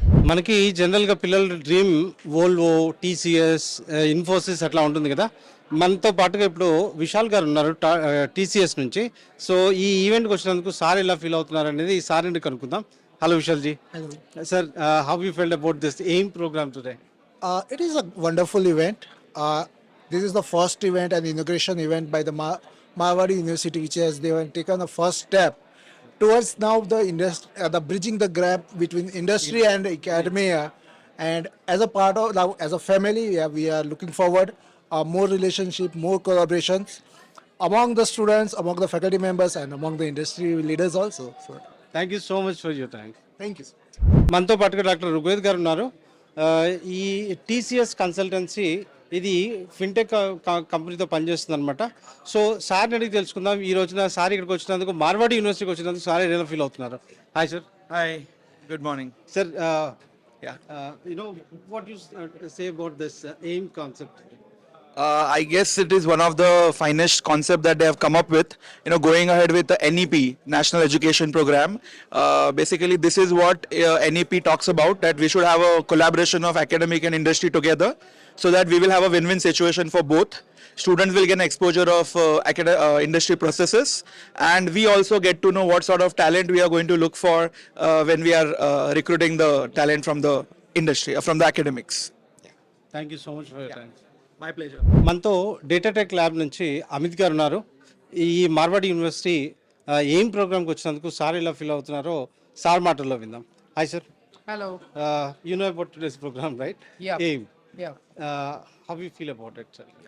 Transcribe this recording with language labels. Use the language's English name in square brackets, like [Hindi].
[Telugu] మనకి జనరల్గా పిల్లల డ్రీమ్ వోల్వో, టీసీఎస్, ఇన్ఫోసిస్ అట్లా ఉంటుంది కదా. మనతో పాటుగా ఇప్పుడు విశాల్ గారు ఉన్నారు టీసీఎస్ నుంచి. సో ఈ ఈవెంట్కి వచ్చినందుకు సార్ ఎలా ఫీల్ అవుతున్నారు అనేది ఈ సార్ నుండి కనుక్కుందాం. Hello Vishal G. [English] Sir, how you felt about this AIM program today? It is a wonderful event. This is the first event and inauguration event by the Marwadi University, which has they have taken the first step towards now the bridging the gap between industry and academia. And as a part of now, as a family, we are looking forward more relationship, more collaborations among the students, among the faculty members, and among the industry leaders also. So, thank you so much for your time. thank you. [Telugu] మనతో పాటుగా doctor Rugved గారు ఉన్నారు. ఈ TCS consultancy ఇది fintech కంపెనీతో పనిచేస్తుంది అనమాట. So సార్ని అడిగి తెలుసుకుందాం. ఈ రోజున సార్ ఇక్కడికి వచ్చినందుకు, మార్వాడి యూనివర్సిటీకి వచ్చినందుకు సార్ ఎలా ఫీల్ అవుతున్నారు? [English] Hi sir. Hi, good morning. Sir, Yeah. what you say about this AIM concept? I guess it is one of the finest concept that they have come up with. Going ahead with the NEP, National Education Program. Basically, this is what NEP talks about, that we should have a collaboration of academic and industry together, so that we will have a win-win situation for both. Students will get an exposure of industry processes, and we also get to know what sort of talent we are going to look for when we are recruiting the talent from the industry, from the academics. Thank you so much for your time. My pleasure. [Telugu] మనతో data tech lab నుంచి అమిత్ గారు ఉన్నారు. ఈ Marwadi university aim ప్రోగ్రామ్కి వచ్చినందుకు sir ఎలా feel అవుతున్నారో sir మాటల్లో విందాం. [English] Hi sir. Hello. You know about today's program, right? Yeah. AIM. Yeah. How do you feel about it, sir?